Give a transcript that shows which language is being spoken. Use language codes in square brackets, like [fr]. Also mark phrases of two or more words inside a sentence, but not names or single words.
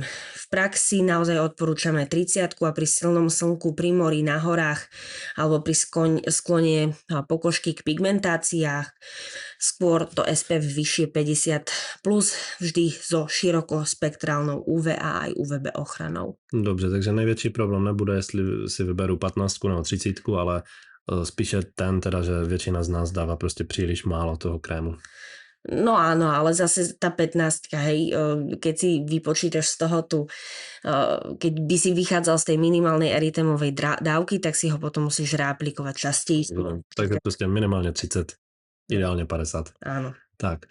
[sk] V praxi naozaj odporúčame 30 a pri silnom slnku, pri mori, na horách alebo pri sklone pokožky k pigmentáciách skôr to SPF vyššie 50 plus vždy so širokospektrálnou UVA aj UVB ochranou. [cs] Dobře, takže největší problém nebude, jestli si vyberu 15 nebo 30, ale spíše ten teda, že většina z nás dává prostě příliš málo toho krému. [sk] No áno, ale zase tá 15, hej, keď si vypočítaš z toho keď by si vychádzal z tej minimálnej eritémovej dávky, tak si ho potom musíš reaplikovať častejšie. No, takže proste minimálne 30, ideálne 50. Áno. Tak.